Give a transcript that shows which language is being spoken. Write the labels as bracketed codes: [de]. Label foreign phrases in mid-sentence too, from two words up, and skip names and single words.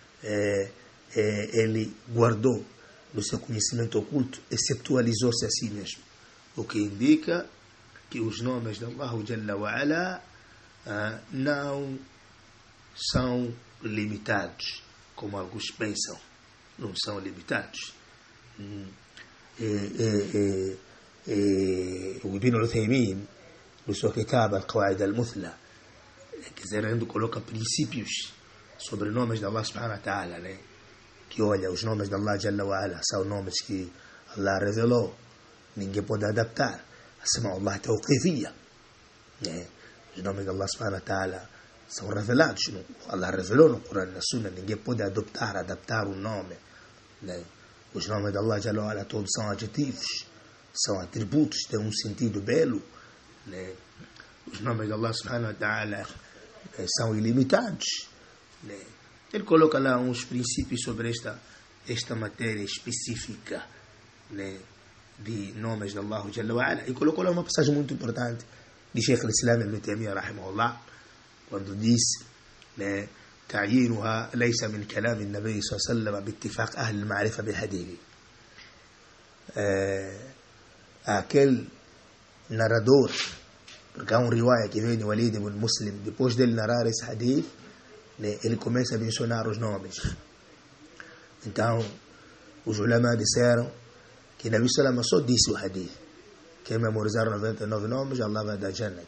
[pt] ele guardou no seu conhecimento oculto, exceptualizou-se a si mesmo, o que indica que os nomes de [ar] الله جل وعلا [pt] não são limitados, como alguns pensam, não são limitados. O Ibn al-Uthaymin, no seu kitab Al-Qawaid al-Muthla, querendo coloca princípios sobre nomes de [ar] الله سبحانه وتعالى, [pt] né? Que olha, os nomes de [ar] الله جل وعلا [pt] são nomes que Allah revelou, ninguém pode adaptar. [ar] أسماء الله توقيفية, [pt] né? Os nomes de [ar] الله سبحانه وتعالى [pt] são revelados, Allah revelou no Coran, na Sunna, ninguém pode adaptar o nome, né? Os nomes de [ar] الله جل وعلا [pt] todos são adjetivos, são atributos, têm um sentido belo, né? Os nomes de [ar] الله سبحانه وتعالى [pt] são ilimitados, né? Ele coloca lá uns princípios sobre esta matéria específica, né, de nomes de [ar] الله جل وعلا, [pt] e colocou lá uma passagem muito importante de Sheikh al-Islam Ibn Taymiyyah rahimahullah, quando disse, né, [ar] تعيينها ليس من كلام النبي صلى الله عليه وسلم باتفاق أهل المعرفة بالحديث. [pt] Aquele narrador, porque há um riwaya que vem de Walid ibn Muslim, depois dele narrar esse hadith, né, ele começa a mencionar os nomes. Então, os ulama disseram que Nabi Salama só disse o hadith: quem memorizar 99 nomes, Allah vai dar Jannat.